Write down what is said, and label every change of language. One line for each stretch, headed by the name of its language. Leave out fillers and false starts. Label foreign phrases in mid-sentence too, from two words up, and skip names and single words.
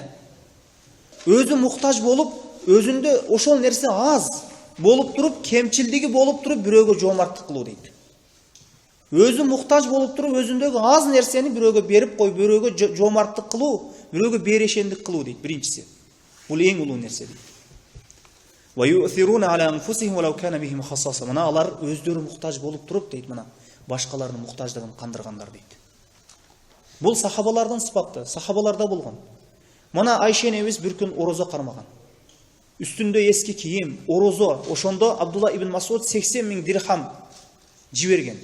Kyrgyz: Өзү муктаж болуп, өзүндө ошол нерсе аз болуп туруп, кемчилдиги болуп туруп, бирөөгө жоомарттык кылуу дейт. Өзү муктаж болуп туруп, өзүндөгү аз нерсени бирөөгө берип кой, бирөөгө жоомарттык кылуу, бирөөгө берешендик кылуу дейт. Биринчиси. Бул эң улуу нерсе дейт.
Arabic: ويؤثرون على أنفسهم ولو كان بهم خصاصة.
Kyrgyz: Мына алар өздөрү муктаж болуп туруп дейт, мына башкалардын муктаждыгын кандыргандар дейт. Бул сахабалардан сыпатты, сахабаларда болгон. Мына Айша энебиз бир күн орозо кармаган. Үстүндө эски кийим, орозо. Ошондо Абдулла ибн Масуд 80 000 дирхам жиберген.